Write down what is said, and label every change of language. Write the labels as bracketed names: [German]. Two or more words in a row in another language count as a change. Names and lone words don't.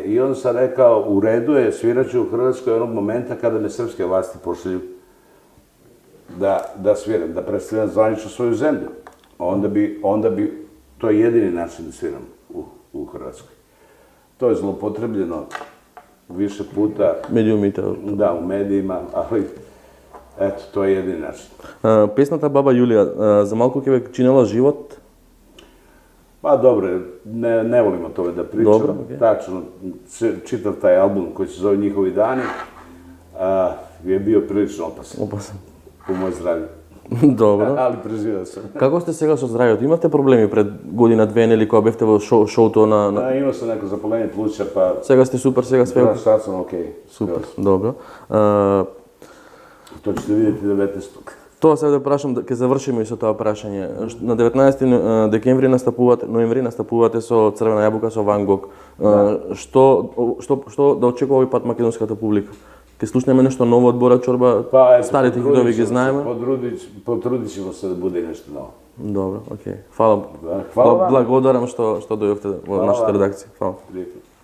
[Serbian] I onda sam rekao, u redu je, sviraću u Hrvatskoj onog momenta kada me srpske vlasti pošalju da sviram, da predstavljam zvanično svoju zemlju. Onda bi, to je jedini način da sviram u Hrvatskoj. To je zlopotrebljeno više puta. [Macedonian] Медиумите. [Serbian] Da, u medijima, ali eto, to je jedini način. [Macedonian] Песната Баба Јулија, за малку ќе ве чинела живот? [Serbian] Pa dobro, ne volim o tome da pričam. Tačno, čitav taj album koji se zove Njihovi dani je bio prilično opasan. Po moje zdravlje. [Macedonian] Добро. [Serbian] Ali preživio sam. [Macedonian] Како сте сега со здравјето? Имате проблеми пред година, две, или кога бевте во шоуто на... [Serbian] Imao sam neko zapaljenje pluća, pa... [Macedonian] Сега сте супер, сега све... [Serbian] Da, sad sam okej. [Macedonian] Супер, добро. [Serbian] To ćete vidjeti 19. [Macedonian] Тоа сега да прашам, ќе завршиме и со тоа прашање. На 19 декември ноември настапувате со Црвена јабука, со Ван Гог. Што да очекува овој пат македонската публика? Ќе слушнеме нешто ново од Бора Чорба, старите хитови ги знаеме? [Serbian] Потрудit ćemo se da bude nešto novo. [Macedonian] Добро, окей. Фала. Благодарам што дојдовте во нашата редакција. Фала.